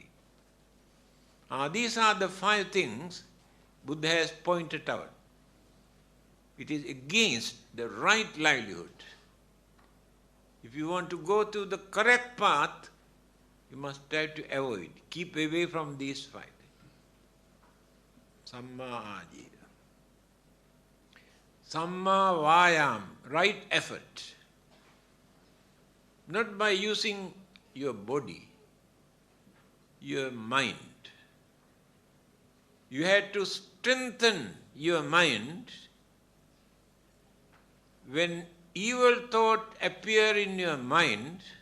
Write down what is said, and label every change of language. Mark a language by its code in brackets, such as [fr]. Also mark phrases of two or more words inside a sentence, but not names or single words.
[en] These are the 5 things Buddha has pointed out. It is against the right livelihood. If you want to go to the correct path, you must try to avoid, keep away from these 5. [pi] Samma ajira. Samma vayam, [en] right effort. Not by using your body, your mind. You had to strengthen your mind when evil thought appear in your mind.